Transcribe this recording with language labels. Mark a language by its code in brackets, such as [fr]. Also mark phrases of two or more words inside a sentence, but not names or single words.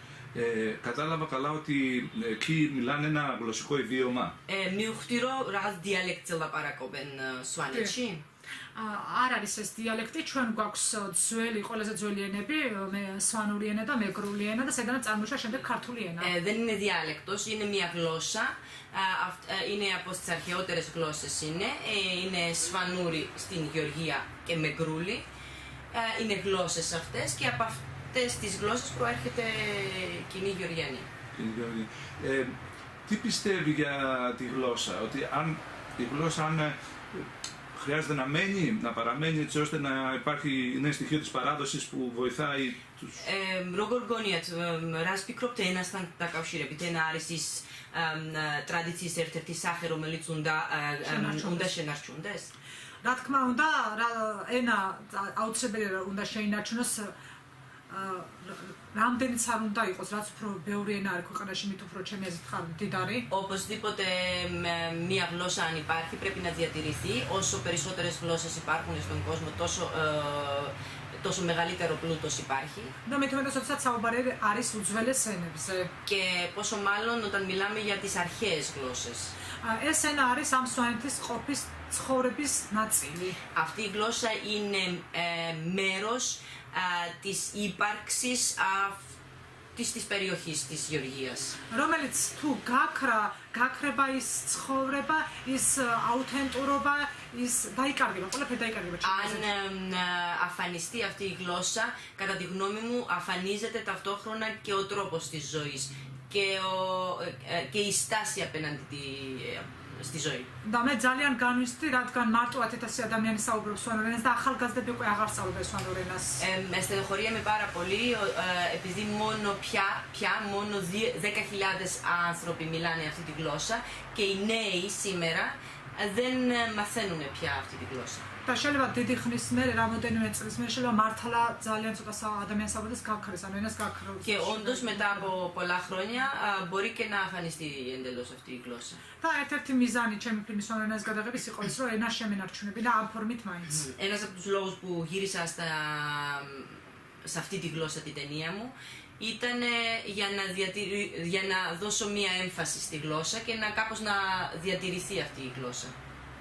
[el] Κατάλαβα καλά ότι εκεί μιλάνε ένα γλωσσικό ιδίωμα. [ka] მივხვდი რომ რაღაც დიალექტზე ლაპარაკობენ სვანეთში. არ არის ეს დიალექტი, ჩვენ გვაქვს ყველაზე ძველი ენები, სვანური ენა და მეგრული ენა და სადაც წარმოიშვა შემდეგ ქართული ენა. [el] Δεν είναι διάλεκτος, είναι μια γλώσσα. Είναι από τις αρχαιότερες γλώσσες είναι σφανούρι στην Γεωργία και μεγρούλι. Είναι γλώσσες αυτές και από αυτές τις γλώσσες προέρχεται κοινή Γεωργιανή. Τι πιστεύει για τη γλώσσα, ότι αν η γλώσσα χρειάζεται να παραμένει έτσι ώστε να υπάρχει νέο στοιχείο της παράδοσης που βοηθάει τους... [ka] როგორ გონიათ, რას ფიქრობთ ენასთან დაკავშირებით? ენა არის ის ტრადიციის ერთ-ერთი სახე, რომელიც უნდა შენარჩუნდეს? რა თქმა უნდა, ენა აუცილებელია უნდა შეინარჩუნოს, რამდენიც არ უნდა იყოს, რაც უფრო ბევრი ენა არის ქვეყანაში, მით უფრო ჩემი აზრით ხარ მდიდარი. [el] Οπωσδήποτε μία γλώσσα αν υπάρχει πρέπει να διατηρηθεί. Όσο περισσότερες γλώσσες υπάρχουν στον κόσμο, τόσο μεγαλύτερο πλούτος υπάρχει. Και πόσο μάλλον όταν μιλάμε για τις αρχαίες γλώσσες. Αυτή η γλώσσα είναι μέρος της ύπαρξης της περιοχής της Γεωργίας. [ka] რომელიც თუ გაქრება ის ცხოვრება, ის აუთენტურობა, ის დაიკარგება, ყველაფერი დაიკარგება. [el] Αν αφανιστεί αυτή η γλώσσα, κατά τη γνώμη μου, αφανίζεται ταυτόχρονα και ο τρόπος της ζωής και η στάση απέναντι στη ζωή. [ka] და მე ძალიან განვიცდი, რადგან მარტო 10,000 ადამიანი საუბრობს სვანურ ენას და ახალგაზრდები უკვე აღარ სწავლობენ სვანურ ენას. [el] Στενοχωριέμαι πάρα πολύ επειδή μόνο 10.000 άνθρωποι μιλάνε αυτή τη γλώσσα και οι νέοι σήμερα δεν μαθαίνουν πια αυτή τη γλώσσα. [ka] და შეიძლება დიდი ხნის მერე, რამოდენიმე წლის მერე შეიძლება მართლა ძალიან ცოტა ადამიანს საუბრობს გაქრეს, ანუ ენას გაქროს. [el] Και όντως μετά από πολλά χρόνια μπορεί και να αφανιστεί εντελώς αυτή η γλώσσα. [ka] და ერთ-ერთი მიზანი ჩემი ფილმის სვანურ ენას გადაღების იყო ის, რომ ენა შემენარჩუნებინა ამ ფორმით მაინც. [el] Ένας από τους λόγους που γύρισα σε αυτή τη γλώσσα την ταινία μου ήταν για να δώσω μία έμφαση στη γλώσσα και κάπως να διατηρηθεί αυτή η γλώσσα.